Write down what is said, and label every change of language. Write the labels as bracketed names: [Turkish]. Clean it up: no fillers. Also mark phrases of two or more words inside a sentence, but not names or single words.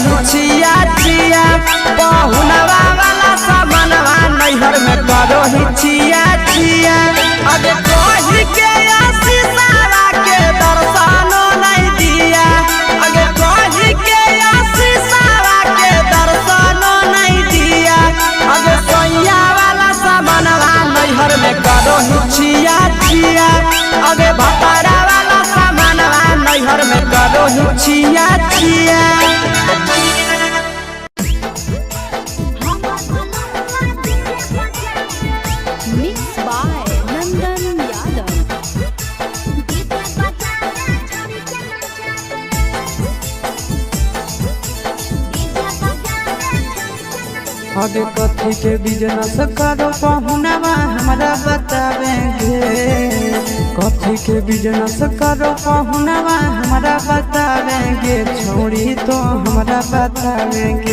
[Maithili] छिया छिया पहुनवा वाला सामानवा नैहर में करो ही छिया छिया अगे कही के आशीषावा के दर्शनो नहीं दिया अगे कही के आशीषावा के दर्शनो नहीं दिया अगे सोया वाला सामानवा नैहर में करो ही छिया छिया अगे भतारा वाला सामानवा नैहर में करो ही छिया छिया [English] mix by नंदन यादव। [Maithili] आगे कथी के बिजनेस करो पहुनवा हमारा बतावेंगे कथी के बिजनेस करो पहुनवा हमारा बतावेंगे छोड़ी तो हमारा बतावेंगे